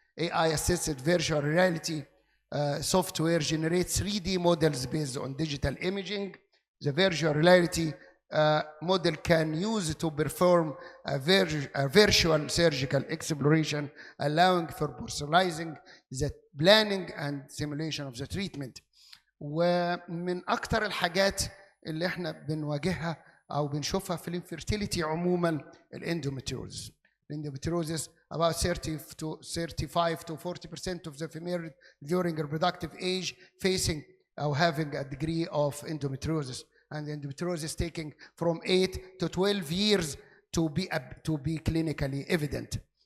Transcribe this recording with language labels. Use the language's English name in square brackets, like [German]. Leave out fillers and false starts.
[English] AI-assisted virtual reality software generates 3D models based on digital imaging. The virtual reality model can use to perform a virtual surgical exploration, allowing for personalizing the planning and simulation of the treatment. [Arabic] ومن أكثر الحاجات اللي احنا بنواجهها أو بنشوفها في الانفيرتيليتي عموما الاندوميتريوزس. [English] Endometriosis, about 35 to 40% of the female during reproductive age facing or having a degree of endometriosis, and endometriosis taking from 8 to 12 years to be clinically evident.